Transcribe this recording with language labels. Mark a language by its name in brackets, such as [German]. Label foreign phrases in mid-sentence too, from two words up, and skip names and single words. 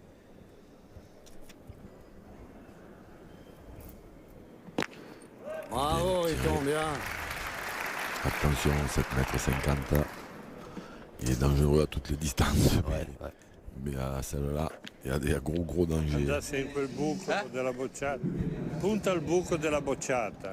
[French] Bravo, il tombe bien. Attention, 7 mètres 50. Il est dangereux à toutes les distances. Ouais. Mais à celle-là, il y a des gros dangers. [Italian] Già sempre il buco della bocciata. Punta al buco della bocciata.